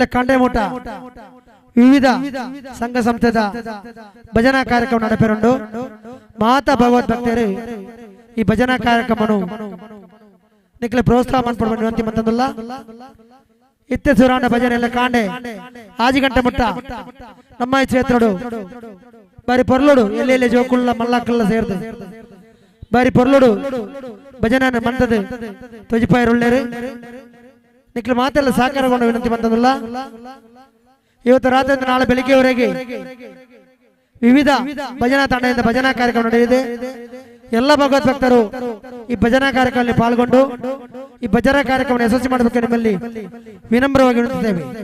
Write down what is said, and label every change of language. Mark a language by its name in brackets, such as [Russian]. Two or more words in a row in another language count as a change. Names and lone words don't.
[Tulu] ಕಂಡೆ ಮೂಟ ವಿವಿಧ ಸಂಘ ಸಂಸ್ಥೆದ ಭಜನಾ ಕಾರ್ಯಕ್ರಮ ನಡೆಪೆರುಂಡು ಮಾತಾ ಭಗವತ್ ಭಕ್ತರು ಈ ಭಜನಾ ಕಾರ್ಯಕ್ರಮನು ನಿಕ್ಲೆ ಪ್ರೋತ್ಸಾಹ ಮಾಡ್ಕೊಂಡು ವಿನಂತಿ ಮಂತಂದುಲ್ಲ ಇತ್ತೆ ಸುರಾಂಡ ಭಜನೆ ಎಲ್ಲ ಕಾಂಡೆ ಆಜಿ ಗಂಟೆ ಮುಟ್ಟ ನಮ್ಮ ಈ ಕ್ಷೇತ್ರಡು ಬಾರಿ ಪೊರ್ಲೋಡು ಎಲ್ಲೆಲ್ಲಿ ಜೋಕುಳ್ಳ ಮಲ್ಲಕ್ಕಲ್ಲ ಸೇರ್ದು ಬಾರಿ ಪೊರ್ಲೋಡು ಭಜನ ಮಂದದೆ ತೊಜಿಪಾಯರುಳ್ಳೇರು ನಿಕ್ಲು ಮಾತೆಲ್ಲ ಸಾಕಾರಗೊಂಡ ವಿನಂತಿ ಬಂದದಲ್ಲ. [Kannada] ಇವತ್ತು ರಾತ್ರಿಯಿಂದ ನಾಳೆ ಬೆಳಿಗ್ಗೆವರೆಗೆ ವಿವಿಧ ಭಜನಾ ತಂಡದಿಂದ ಭಜನಾ ಕಾರ್ಯಕ್ರಮ ನಡೆದಿದೆ. ಎಲ್ಲ ಭಗವದ್ ಭಕ್ತರು ಈ ಭಜನಾ ಕಾರ್ಯಕ್ರಮದಲ್ಲಿ ಪಾಲ್ಗೊಂಡು ಈ ಭಜನಾ ಕಾರ್ಯಕ್ರಮ ಯಶಸ್ವಿ ಮಾಡಬೇಕು ನಿಮ್ಮಲ್ಲಿ ವಿನಮ್ರವಾಗಿ ವಿನಂತಿದ್ದೇವೆ.